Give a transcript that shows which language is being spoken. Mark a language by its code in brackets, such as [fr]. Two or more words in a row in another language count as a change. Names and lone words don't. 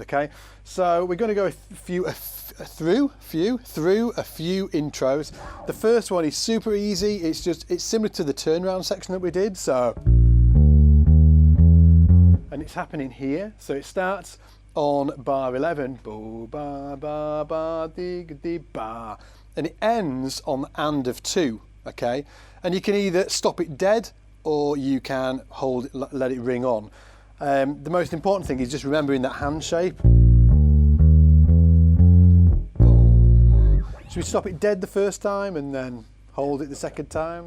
[en] Okay, so we're going to go through a few intros. The first one is super easy. It's similar to the turnaround section that we did. So. And it's happening here. So it starts on bar 11, bo ba ba ba dig di ba, and it ends on the and of 2. Okay, and you can either stop it dead or you can hold it, let it ring on. The most important thing is just remembering that hand shape. Should we stop it dead the first time and then hold it the second time?